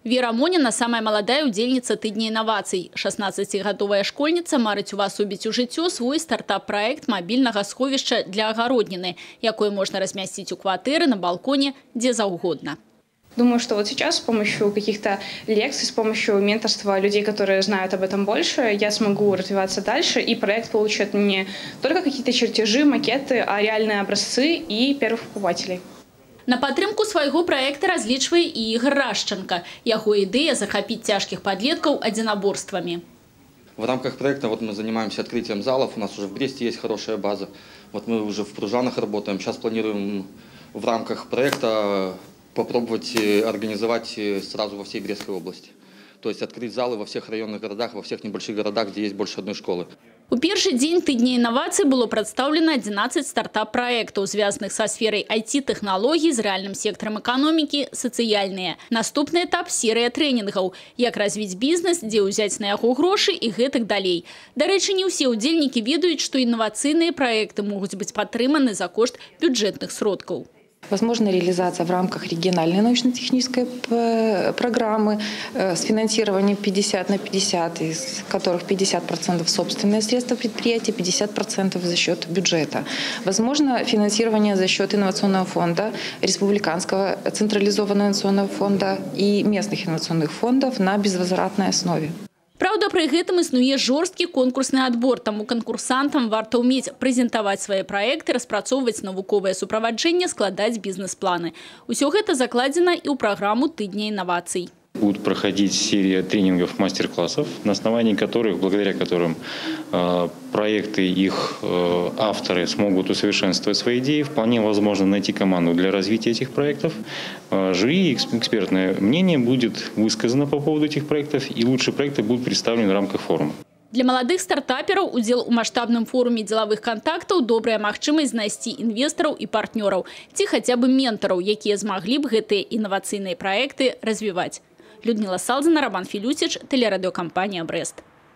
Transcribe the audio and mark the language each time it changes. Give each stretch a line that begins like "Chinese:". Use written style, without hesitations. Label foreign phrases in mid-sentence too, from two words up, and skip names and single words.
Belarusian: Вера Моніна – самая молодая удзельніца тыдня інавацый. 16-гадовая школьніца марыць увасобіць у жыццё свой стартап-праект мабільнага сховішча для агародніны, якое можна размясціць у кватэры, на балконе, дзе заўгодна.
Russian: Думаю, что вот сейчас с помощью каких-то лекций, с помощью менторства людей, которые знают об этом больше, я смогу развиваться дальше, и проект получит не только какие-то чертежи, макеты, а реальные образцы и первых покупателей.
Belarusian: На падтрымку свайго праекта разлічвае і Ігор Рашченко. Яго ідэя захапіць цяжкіх падлеткаў адзінаборствамі.
Russian: В рамках проекта мы занимаемся открытием залов. У нас уже в Бресте есть хорошая база. Мы уже в Пружанах работаем. Сейчас планируем в рамках проекта попробовать организовать сразу во всей Брестской области. То есть открыть залы во всех районных городах, во всех небольших городах, где есть больше одной школы.
Belarusian: У першы дзень тыдня інавацый было прадстаўлена 11 стартап-праектаў, звязаных са сферай IT-тэхналогій, з рэальным сектарам эканомікі, сацыяльныя. Наступны этап – серыя трэнінгаў. Як развіць бізнес, дзе ўзяць на яго грошы і гэтак далей. Дарэчы, не ўсе удзельнікі ведаюць, што інавацыйныя праекты могуць быць падтрыманы за кошт бюджэтных сродкаў.
Russian: Возможна реализация в рамках региональной научно-технической программы с финансированием 50 на 50, из которых 50% собственные средства предприятия, 50% за счет бюджета. Возможно финансирование за счет инновационного фонда, республиканского централизованного инновационного фонда и местных инновационных фондов на безвозвратной основе.
Belarusian: Праўда, пры гэтым існуе жорсткі конкурсны адбор, таму канкурсантам варта ўмець прэзентаваць свае праекты, распрацоўваць навуковае суправаджэнне, складаць бізнес-планы. Усё гэта закладзена і ў праграму тыдня інавацый.
Russian: Будут проходить серия тренингов, мастер-классов, на основании которых, благодаря которым проекты, их авторы смогут усовершенствовать свои идеи. Вполне возможно найти команду для развития этих проектов. Жюри, экспертное мнение будет высказано по поводу этих проектов, и лучшие проекты будут представлены в рамках форума.
Belarusian: Для маладых стартапераў удзел у маштабным форуме дзелавых кантактаў добрая магчымасць знайсці інвестараў і партнёраў, ці хаця бы ментараў, якія змаглі б гэтыя інавацыйныя праекты развіваць.
Russian: Людмила Салдзина, Роман Филютич, телерадиокомпания «Брест».